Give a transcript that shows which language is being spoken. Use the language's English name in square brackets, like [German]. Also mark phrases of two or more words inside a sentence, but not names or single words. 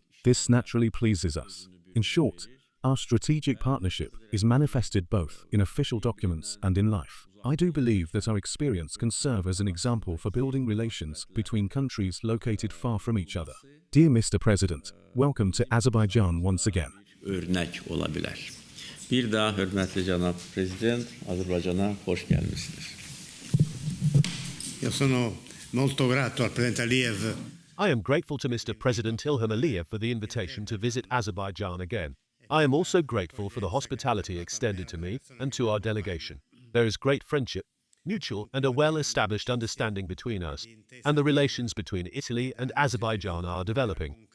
[English] This naturally pleases us. In short, our strategic partnership is manifested both in official documents and in life. I do believe that our experience can serve as an example for building relations between countries located far from each other. Dear Mr. President, welcome to Azerbaijan once again. [Turkish] Örnek olabilir. [Azerbaijani] Bir daha hörmətli cənab prezident, Azərbaycana xoş gəlmisiniz. [Italian] Io sono molto grato al Presidente Aliyev. [English] I am grateful to Mr. President Ilham Aliyev for the invitation to visit Azerbaijan again. I am also grateful for the hospitality extended to me and to our delegation. There is great friendship, mutual and a well-established understanding between us, and the relations between Italy and Azerbaijan are developing.